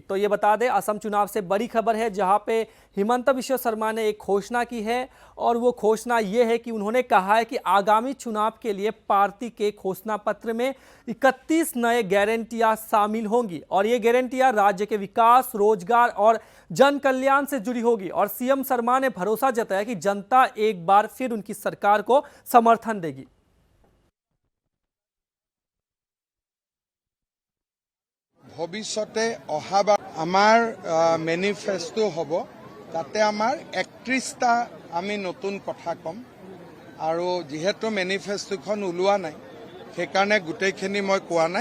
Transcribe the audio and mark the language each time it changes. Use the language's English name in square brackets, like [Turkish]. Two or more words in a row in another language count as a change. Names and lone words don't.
[Hindi] तो ये बता दें, असम चुनाव से बड़ी खबर है जहां पे हिमंत विश्व शर्मा ने एक घोषणा की है और वो घोषणा ये है कि उन्होंने कहा है कि आगामी चुनाव के लिए पार्टी के घोषणा पत्र में 31 नए गारंटियां शामिल होंगी और ये गारंटियां राज्य के विकास, रोजगार और जन कल्याण से जुड़ी होगी। और सीएम शर्मा ने भरोसा जताया कि जनता एक बार फिर उनकी सरकार को समर्थन देगी। [Assamese] ভৱিষ্যতে অহাবাৰ আমাৰ মেনিফেষ্টো হ'ব, তাতে আমাৰ 31টা আমি নতুন কথা ক'ম আৰু যেহেতু মেনিফেষ্টোখন ওলোৱা নাই সেইকাৰণে গোটেইখিনি মই কোৱা নাই।